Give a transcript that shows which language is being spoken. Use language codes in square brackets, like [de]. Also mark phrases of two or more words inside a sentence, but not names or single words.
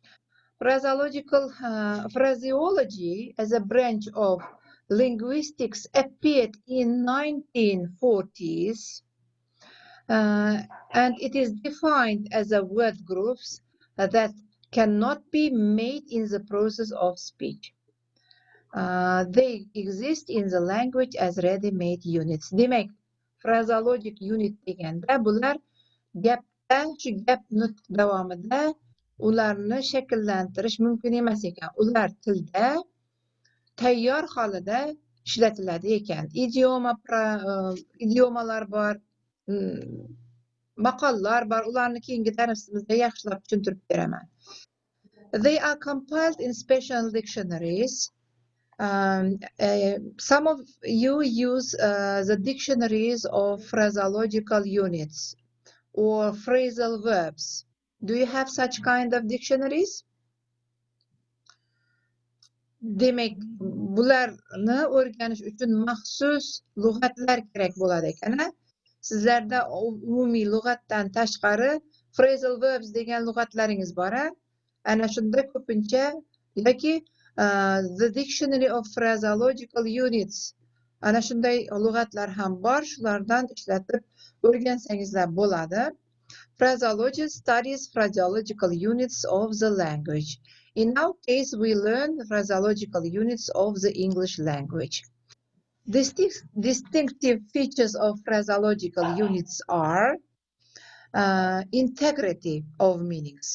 [en] Phraseology as a branch of linguistics appeared in 1940s, and it is defined as a word groups that cannot be made in the process of speech. They exist in the language as ready-made units. [uz] Demek, [en] phraseologic unit [uz] degende bular gapda, shu gap nutq davomida ularni shakllantirish mumkin emas ekan. Ular tilda tayyor holida ishlatiladi ekan. Idiomalar bor, maqollar bor. Ularni keyingi darsimizda yaxshilab tushuntirib beraman. [en] They are compiled in special dictionaries. Some of you use the dictionaries of phraseological units or phrasal verbs. Do you have such kind of dictionaries? [uz] Demek, bularni o'rganish uchun maxsus lug'atlar kerak bo'ladi ekan. Sizlarda umumiy lug'atdan tashqari [en] phrasal verbs [uz] degan lug'atlaringiz bor. Ana shunda ko'pincha yoki [en] the dictionary of phraseological units. [uz] Ana shunday lug'atlar ham bor, shulardan ishlatib o'rgansangizlar bo'ladi. [en] Phraseology studies phraseological units of the language. In our case, we learn phraseological units of the English language. Distinctive features of phraseological units are integrity of meanings.